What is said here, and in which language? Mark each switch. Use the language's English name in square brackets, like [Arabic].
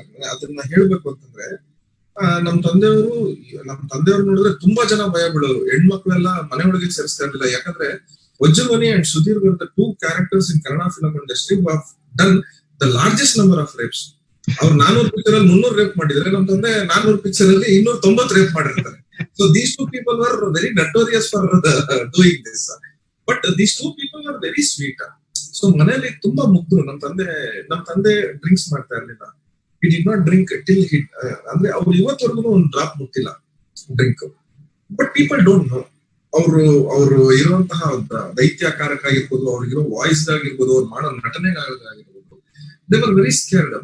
[Kannada] ಅದನ್ನ ಹೇಳ್ಬೇಕು ಅಂತಂದ್ರೆ, ನಮ್ ತಂದೆಯವರು ನೋಡಿದ್ರೆ ತುಂಬಾ ಜನ ಭಯ ಬೀಳೋರು. ಹೆಣ್ಮಕ್ಳೆಲ್ಲ ಮನೆ ಒಳಗೆ ಸೇರಿಸ್ತಾ ಇರ್ಲಿಲ್ಲ. ಯಾಕಂದ್ರೆ Vajramuni and Sudhir [English] were the 2 characters in Kannada film industry who have done the largest number of rapes. [Kannada] ಅವ್ರು 400 ಪಿಕ್ಚರ್ ಅಲ್ಲಿ 300 ರೇಪ್ ಮಾಡಿದ್ರೆ, ನಮ್ ತಂದೆ 400 ಪಿಕ್ಚರ್ ಅಲ್ಲಿ 290 ರೇಪ್ ಮಾಡಿರ್ತಾರೆ. [English] So these 2 people were very notorious for doing this. But these 2 people were very sweet. [Kannada] So ಮನೆಯಲ್ಲಿ ತುಂಬಾ ಮುಗ್ಧರು. ನಮ್ ತಂದೆ ಡ್ರಿಂಕ್ಸ್ ಮಾಡ್ತಾ ಇರ್ಲಿಲ್ಲ. [English] he did not drink till he [Kannada] ಅಂದ್ರೆ ಅವ್ರು ಇವತ್ತವರೆಗೂ ಒಂದು ಡ್ರಾಪ್ ಮುಟ್ಟಿಲ್ಲ drink. [English] But people don't know. [Kannada] ಅವರು ಇರುವಂತಹ ದೈತ್ಯಾಕಾರಕ ಆಗಿರ್ಬೋದು, ಅವ್ರಿಗಿರೋ ವಾಯ್ಸ್ ಆಗಿರ್ಬೋದು, ಅವ್ರು ಮಾಡೋ ನಟನೆಗಾಗಿರ್ಬೋದು, [English] They were very scared.